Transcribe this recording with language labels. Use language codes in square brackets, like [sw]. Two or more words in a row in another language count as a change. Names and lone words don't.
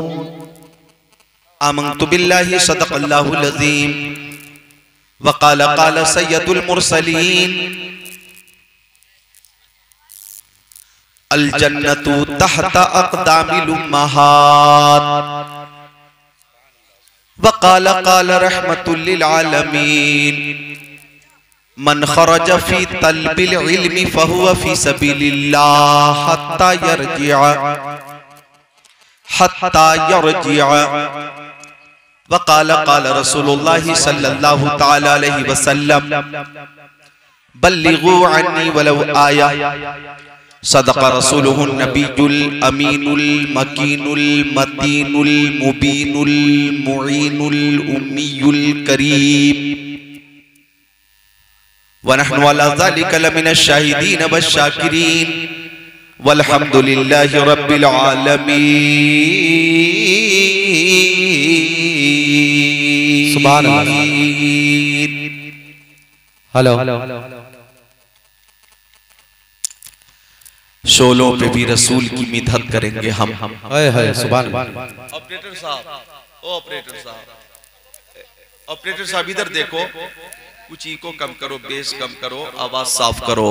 [ar] آمنت بالله صدق الله العظيم وقال سيد المرسلين الجنة تحت أقدام الأمهات وقال رحمة للعالمين من خرج في طلب العلم فهو في سبيل الله حتى يرجع وقال رسول الله صلى الله تعالى عليه وسلم بلغوا عني ولو آية صدق رسوله النبي الأمين المكين المتين المبين المعين الأمي الكريم ونحن على ذلك لمن الشاهدين والشاكرين والحمد لله رب العالمين. سبحان الله. हेलो [ur] شعلوں پہ بھی رسول کی مدحت کریں گے ہم. [ar] है سبحان الله. [ur] آپریٹر صاحب، او آپریٹر صاحب ادھر دیکھو، کچھ ایکو کم کرو، بیس کم کرو، آواز صاف کرو.